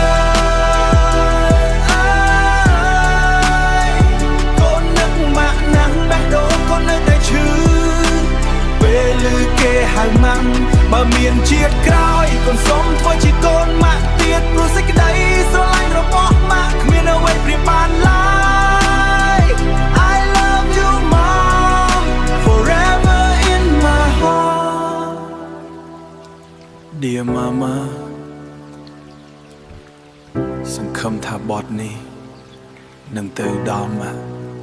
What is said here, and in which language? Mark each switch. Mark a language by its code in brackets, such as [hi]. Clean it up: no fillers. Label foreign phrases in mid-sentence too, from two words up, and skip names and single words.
[km] យកូននឹកម៉ាក់ណាស់បេះដូងកូននៅតែឈឺពេល ឮគេហៅម៉ាក់បើមានជាតិក្រោយកូនសូមធ្វើជាកូនម៉ាក់ទៀតព្រោះសេចក្តីស្រឡាញ់របស់ម៉ាក់គ្មានអ្វីប្រៀបបានឡើយ [en] I love you mom forever in my heart Dear Mama [km] សង្ឃឹមថាបទនេះនឹងទៅដល់ម៉ាក់